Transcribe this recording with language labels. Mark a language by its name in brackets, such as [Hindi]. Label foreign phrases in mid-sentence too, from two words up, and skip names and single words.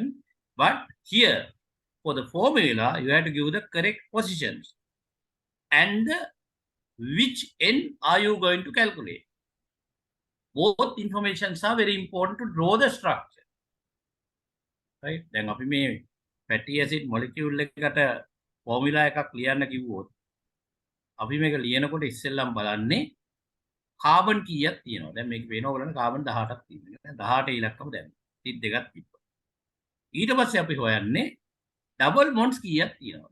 [English] But here, for the formula, you have to give the correct positions. And which end are you going to calculate? Both informations are very important to draw the structure. Right? Then [Sinhala] අපි මේ [English] fatty acid molecule [Sinhala] එකකට formula එකක් ලියන්න කිව්වොත් අපි මේක ලියනකොට ඉස්සෙල්ලම බලන්නේ කාබන් කීයක් තියෙනවද? දැන් මේක වෙන ඕගලන්ට කාබන් 18ක් තියෙනවා. 18 ඉලක්කම දැන් 32ක් තිබ්බා. ඊට පස්සේ අපි හොයන්නේ [English] double bonds [Sinhala] කීයක් තියෙනවද?